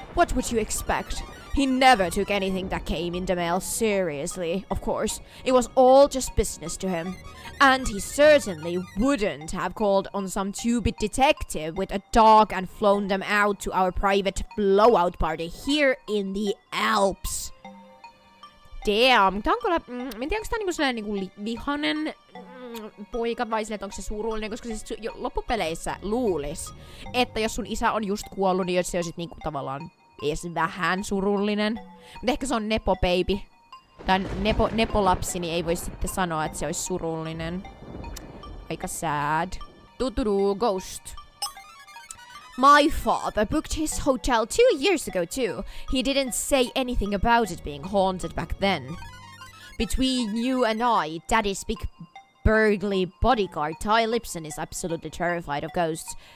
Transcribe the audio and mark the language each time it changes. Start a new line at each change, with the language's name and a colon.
English: What would you expect? He never took anything that came in the mail seriously, of course. It was all just business to him. And he certainly wouldn't have called on some two-bit detective with a dog and flown them out to our private blowout party here in the Alps.
Finnish: Damn, tää on kyllä, en tiedä onko tää niinku sellainen niinku vihanen poika vai silleen, että onko se surullinen, koska siis loppupeleissä luulis, että jos sun isä on just kuollut, niin jos se olisit niinku tavallaan edes vähän surullinen. Mutta ehkä se on nepo baby. Tai nepolapsi, niin ei voi sitten sanoa, että se olisi surullinen. Aika
English: sad. Ghost. My father booked his hotel 2 years ago too. He didn't say anything about it being haunted back then. Between you and I, Daddy's big burgly bodyguard Ty Lipson is absolutely terrified of ghosts.